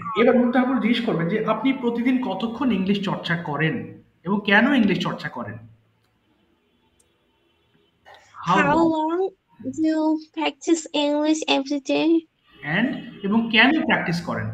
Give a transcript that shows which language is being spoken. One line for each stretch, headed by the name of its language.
Bangla: এবার মুমতাহিন আপু জিজ্ঞেস করবেন যে আপনি প্রতিদিন কতক্ষণ ইংলিশ চর্চা করেন এবং কেন ইংলিশ চর্চা করেন?
English: How long do you practice English every day?
Bangla: And এবং কেন প্র্যাকটিস করেন?